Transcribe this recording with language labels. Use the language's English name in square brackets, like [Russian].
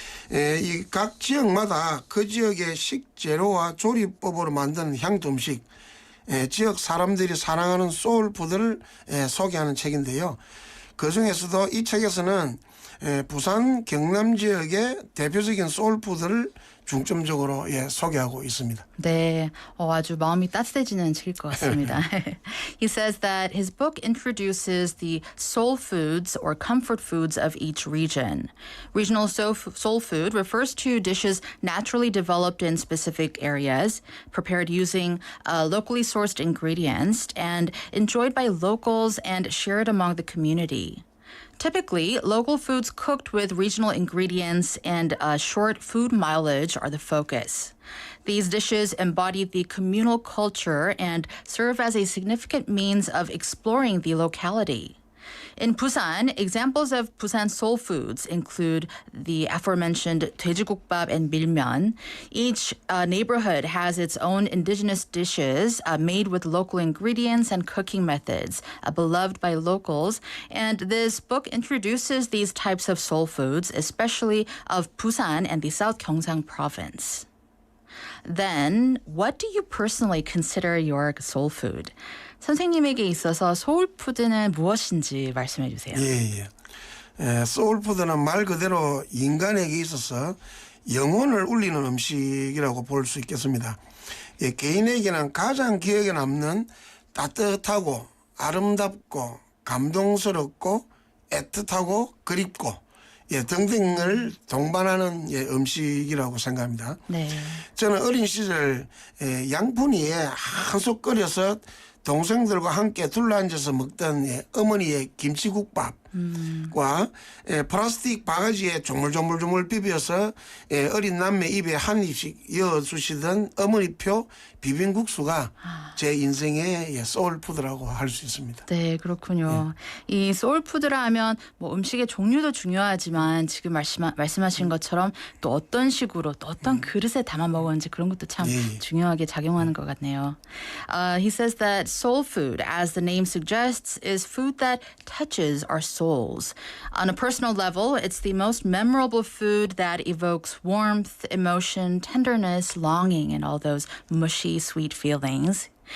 [Korean] 이 각 지역마다 그 지역의 식재료와 조리법으로 만드는 향토 음식, 지역 사람들이 사랑하는 소울푸드를 소개하는 책인데요. 그중에서도 이 책에서는 부산 경남 지역의 대표적인 소울푸드를 중점적으로 소개하고 있습니다. 네, 아주 마음이 따뜻해지는 책일 것 같습니다. [English] He says that his book introduces the soul foods or comfort foods of each region. Regional soul food refers to dishes naturally developed in specific areas, prepared using locally sourced ingredients, and enjoyed by locals and shared among the community. Typically, local foods cooked with regional ingredients and short food mileage are the focus. These dishes embody the communal culture and serve as a significant means of exploring the locality. In Busan, examples of Busan soul foods include the aforementioned 돼지국밥 and 밀면. Each neighborhood has its own indigenous dishes made with local ingredients and cooking methods, beloved by locals. And this book introduces these types of soul foods, especially of Busan and the South Gyeongsang province. then what do you personally consider your soul food? [Korean] 선생님에게 있어서 소울푸드는 무엇인지 말씀해 주세요. 예. 소울푸드는 말 그대로 인간에게 있어서 영혼을 울리는 음식이라고 볼 수 있겠습니다. 개인에게는 가장 기억에 남는 따뜻하고 아름답고 감동스럽고 애틋하고 그립고 등등을 동반하는 음식이라고 생각합니다. 네. 저는 어린 시절 양푼이에 한솥 끓여서 동생들과 함께 둘러앉아서 먹던 어머니의 김치국밥과 플라스틱 바가지에 조물조물조물 비벼서 어린 남매 입에 한 입씩 이어주시던 어머니표 비빔국수가 제 인생의 소울푸드라고 할 수 있습니다. 네, 그렇군요. 이 소울푸드라 하면 뭐 음식의 종류도 중요하지만 지금 말씀하신 것처럼 또 어떤 식으로 또 어떤 그릇에 담아 먹었는지 그런 것도 참 중요하게 작용하는 것 같네요. [English] He says that soul food, as the name suggests, is food that touches our souls. On a personal level, it's the most memorable food that evokes warmth, emotion, tenderness, longing, and all those mushy, sweet feelings.